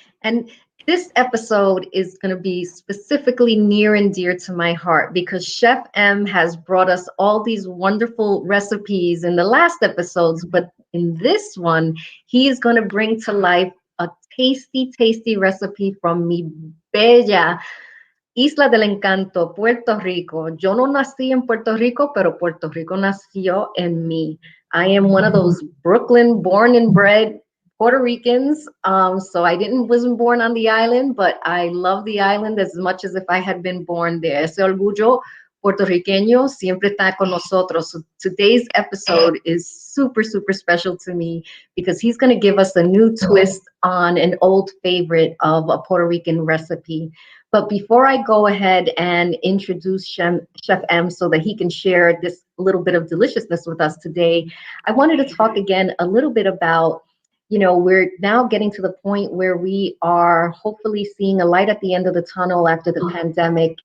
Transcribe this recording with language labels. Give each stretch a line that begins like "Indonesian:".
English: And this episode is going to be specifically near and dear to my heart because Chef M has brought us all these wonderful recipes in the last episodes. But in this one, he is going to bring to life a tasty recipe from
Spanish: mi bella Isla del Encanto,
English: Puerto Rico.
Spanish: Yo no nací en Puerto Rico, pero Puerto Rico nació en mí.
English: I am one of those Brooklyn born and bred Puerto Ricans. So I wasn't born on the island, but I love the island as much as if I had been born there.
Spanish: Ese orgullo puertorriqueño siempre está con nosotros.
English: So today's episode is super special to me because he's going to give us a new twist on an old favorite of a Puerto Rican recipe. But before I go ahead and introduce Chef M so that he can share this little bit of deliciousness with us today, I wanted to talk again a little bit about, we're now getting to the point where we are hopefully seeing a light at the end of the tunnel after the pandemic.